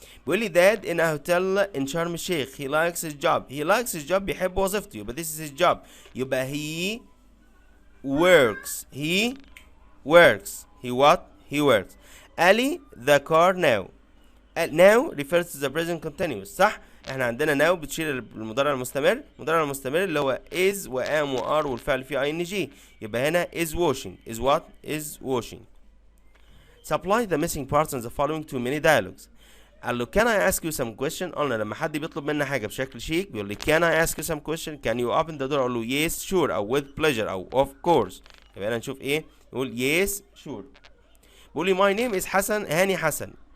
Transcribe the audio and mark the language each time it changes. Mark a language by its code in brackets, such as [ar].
[ar] بيقول لي [en] dad in a hotel in شرم الشيخ. he likes his job. [ar] بيحب وظيفته. [en] يبقى this is his job. يبقى he works. he works. Ali the car now. now refers to the present continuous. [ar] صح؟ احنا عندنا now بتشير المضارع المستمر. المضارع المستمر اللي هو [en] is و am و are [ar] والفعل فيه ing. يبقى هنا [en] is washing. is washing. Supply the missing parts in the following 2 mini dialogues. قال له can I ask you some question؟ [ar] قلنا لما حد بيطلب منا حاجة بشكل شيك بيقول لي [en] can I ask you some question؟ can you open the door؟ اقول له yes sure أو with pleasure أو of course. [ar] يبقى هنا نشوف ايه؟ نقول [en] yes sure. [ar] بيقول لي [en] my name is [ar] حسن هاني حسن.